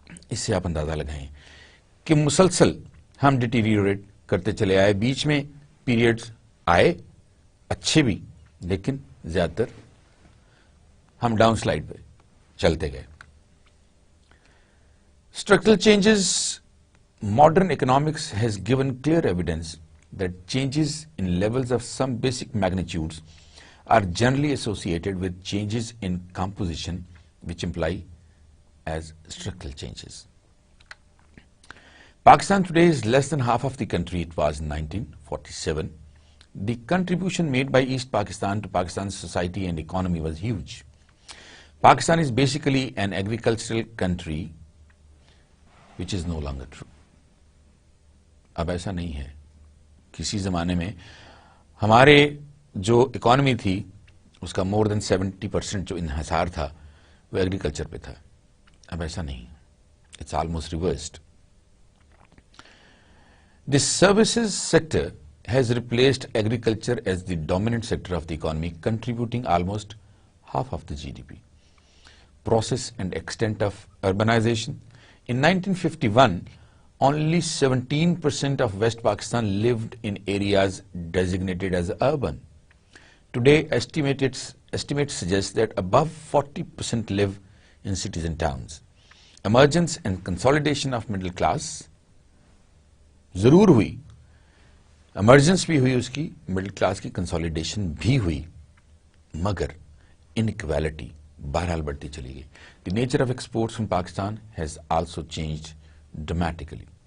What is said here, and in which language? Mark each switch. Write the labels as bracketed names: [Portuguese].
[Urdu] اس سے آپ اندازہ لگائیں کہ مسلسل ہم ڈیٹیریوریٹ کرتے چلے آئے. بیچ میں پیریڈز آئے اچھے بھی, لیکن زیادہ تر ہم ڈاؤن سلائڈ پہ چلتے گئے. [English] Structural changes. Modern economics has given clear evidence that changes in levels of some basic magnitudes are generally associated with changes in composition which imply as structural changes. Pakistan today is less than half of the country it was in 1947. The contribution made by East Pakistan to Pakistan's society and economy was huge. Pakistan is basically an agricultural country, which is no longer true. [Urdu] اب ایسا نہیں ہے. کسی زمانے میں ہمارے جو economy تھی اس کا [English] more than [Urdu] 70% جو انحصار تھا وہ ایگریکلچر پہ تھا. اب ایسا نہیں, [English] It's almost reversed. The services sector has replaced agriculture as the dominant sector of the economy, contributing almost half of the GDP. Process and extent of urbanization. In 1951, only 17% of West Pakistan lived in areas designated as urban. Today, estimates suggest that above 40% live in cities and towns. Emergence and consolidation of middle class [Urdu] ضرور ہوئی, emergence بھی ہوئی اس کی, middle class کی consolidation بھی ہوئی, مگر inequality بہرحال بڑھتی چلی گئی. [English] The nature of exports from Pakistan has also changed dramatically.